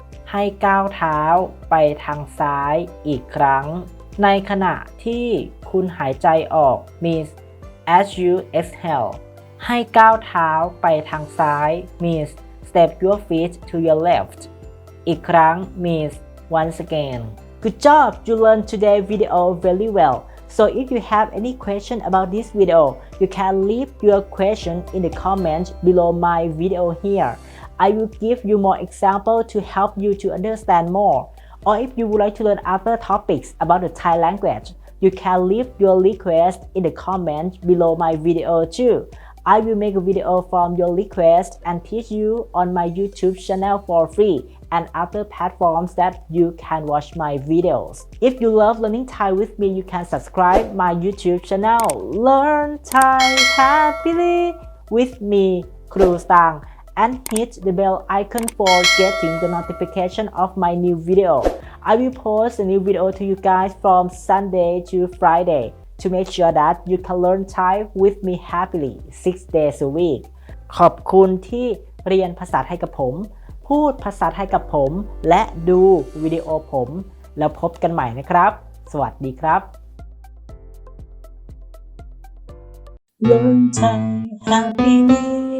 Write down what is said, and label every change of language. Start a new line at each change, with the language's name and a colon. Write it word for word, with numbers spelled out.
Thai: ให้ก้าวเท้าไปทางซ้ายอีกครั้งในขณะที่คุณหายใจออก
English: means as you exhale
Thai: ให้ก้าวเท้าไปทางซ้าย
English: means step your feet to your left
Thai: อีกครั้ง
English: means once again. Good job! You learned today's video very well. So if you have any question about this video, you can leave your question in the comments below my video here. I will give you more examples to help you to understand more. Or if you would like to learn other topics about the Thai language, you can leave your request in the comments below my video too. I will make a video from your request and teach you on my YouTube channel for free and other platforms that you can watch my videos. If you love learning Thai with me, you can subscribe my YouTube channel Learn Thai Happily with me, Kru Stang. And hit the bell icon for getting the notification of my new video. I will post a new video to you guys from Sunday to Friday to make sure that you can learn Thai with me happily six days a week.
Thai: ขอบคุณที่เรียนภาษาไทยกับผมพูดภาษาไทยกับผมและดูวิดีโอผมแล้วพบกันใหม่นะครับสวัสดีครับ Learn Thai happily